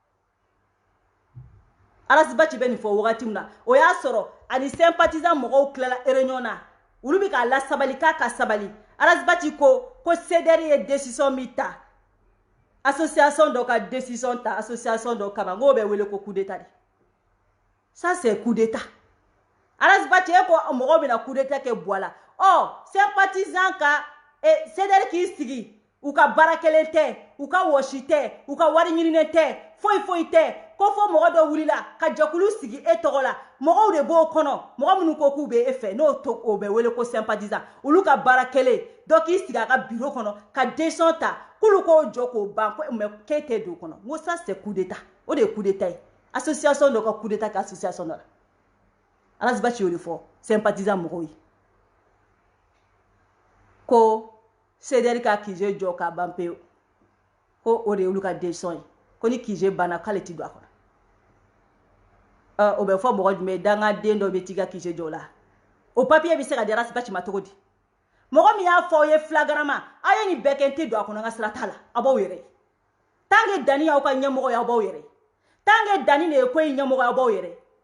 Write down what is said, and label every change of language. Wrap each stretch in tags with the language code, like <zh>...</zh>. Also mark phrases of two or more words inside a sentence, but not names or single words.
<bm>Arasbachi bɛ nin fɔ wagati min na o y'a sɔrɔ ani sympathisant mɔgɔw tilala réunion na olu bɛ k'a lasabali k'a ka sabali Arasbachi ko CDR ye décision min ta association dɔ ka décision ta association dɔ kama n'o bɛ wele ko</bm> <fr>coup d'état</fr> <bm>de</bm> <fr>ça c'est coup d'état</fr> <bm>Arasbachi ko mɔgɔw bɛna</bm> <fr>coup d'état</fr> <bm>kɛ bɔ a la sympathisant ka CDR k'i sigi u ka baara kelen tɛ u ka wɔsi tɛ u ka wari ɲininen tɛ foyi tɛ ko fɔ mɔgɔ dɔ wulila ka jɛkulu sigi e tɔgɔ la mɔgɔw de b'o kɔnɔ mɔgɔ minnu ko k'u bɛ e fɛ n'o o bɛ wele ko sympathisant olu ka baara kelen dɔ k'i sigi a ka bureau kɔnɔ ka décision ta k'olu k'o jɔ k'o ban ko mais k'e tɛ don o kɔnɔ n ko</bm> <fr>ça c'est coup d'état</fr> <bm>o de ye</bm> <fr>coup d'état</fr> <bm>ye association dɔ ka</bm> <fr>coup d'état</fr> <bm>kɛ association dɔ la Arasbachi y'o de fɔ sympathisant mɔgɔw ye ko CDR ka kije jɔ ka ban pewu ko o de y'olu ka décision ye ko ni kije banna k'ale ti don a kɔnɔ o bɛ fɔ mɔgɔ jumɛn dangaden dɔ bɛ t'i ka kije jɔ la o papier bɛ se ka di Arasbachi ma cogo di mɔgɔ min y'a fɔ aw ye flagrama aw ye nin bɛɛ kɛ n tɛ don a kɔnɔ n ka sira t'a la aw b'aw yɛrɛ ye</bm> <fr>tant que</fr> <bm>Dani y'aw ka ɲɛmɔgɔ ye aw b'aw yɛrɛ ye</bm> <fr>tant que</fr> <bm>Dani de ye ko in ɲɛmɔgɔ ye aw b'aw yɛrɛ</bm>